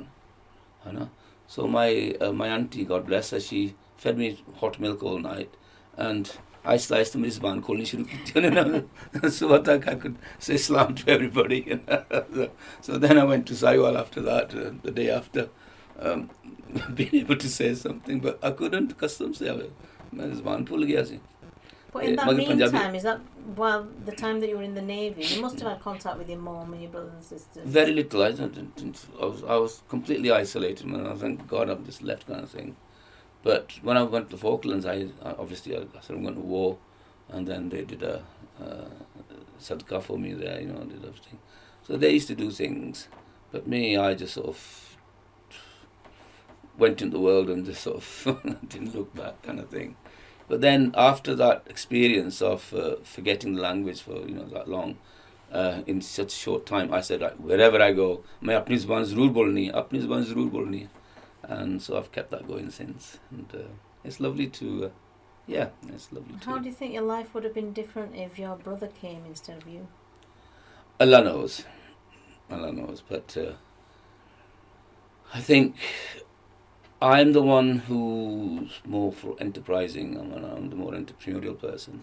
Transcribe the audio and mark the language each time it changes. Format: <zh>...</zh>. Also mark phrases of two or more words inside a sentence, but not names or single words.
<en>So my auntie, God bless her, she fed me hot milk all night, and I sliced the</en> <pa>زبان کھولنی شروع کی.</pa> <en>So I could say salam to everybody. So then I went to Saiwal after that, the day after, being able to say something, but I couldn't</en> <pa>کسٹم سے میں زبان بھل گیا سی.</pa> <en>But in that meantime, is that while the time that you were in the Navy, you must have had contact with your mom and your brothers and sisters? Very little. I was completely isolated, man. I thank God I'm just left kind of thing. But when I went to the Falklands, I said I'm going to war, and then they did a sadqa for me there, did everything. So they used to do things, but me, I just sort of went in the world and just sort of didn't look back kind of thing. But then after that experience of forgetting the language for that long, in such a short time, I said, wherever I go,</en> <pa>میں اپنی زبان ضرور بولنی ہے.</pa> <en>And so I've kept that going since. And it's lovely to, it's lovely to. How do you think your life would have been different if your brother came instead of you? Allah knows. But I think I'm the one who's more for enterprising, and I'm the more entrepreneurial person.</en>